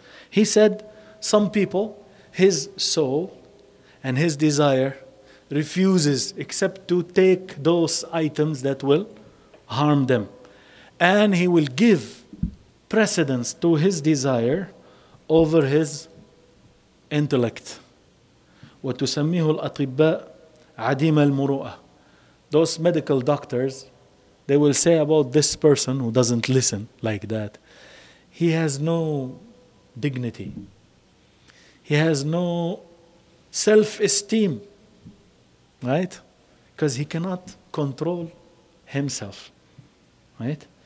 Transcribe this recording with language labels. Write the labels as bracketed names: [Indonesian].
[English] He said, some people, his soul and his desire refuses except to take those items that will harm them. And he will give precedence to his desire over his intellect. [Arabic] وتسميه الأطباء عديم المروءة. [English] Those medical doctors, they will say about this person who doesn't listen like that, he has no dignity. He has no self-esteem, right? Because he cannot control himself, right?